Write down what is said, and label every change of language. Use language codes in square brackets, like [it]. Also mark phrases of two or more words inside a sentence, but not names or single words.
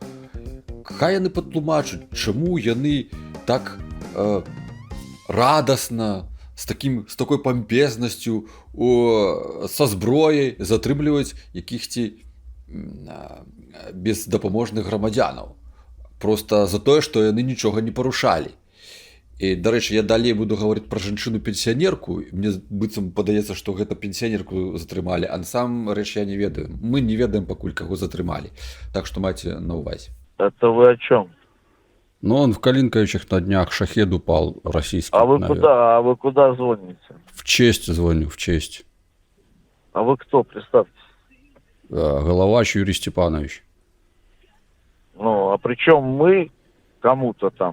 [be] Хай яны патлумачаць, чаму яны так радасна, з такой пампезнасцю са зброяй затрымліваць якіхсьці бездапаможных грамадзянаў. Просто за тое, што яны нічога не парушалі. І, дарэчы, я далей буду гаварыць пра жанчыну-пенсіянерку. Мне быццам падаецца, што гэта пенсіянерку затрымалі, а насамрэч я не ведаю. Мы не ведаем пакуль, каго затрымалі. Так што майце на ўвазе. [ru] Это вы о чем? Ну, он в Калинковичах на днях шахед упал российский. А вы куда звоните? В честь звоню, в честь. А вы кто, представьтесь? Головач Юрий Степанович. Ну, а при чем мы кому-то там?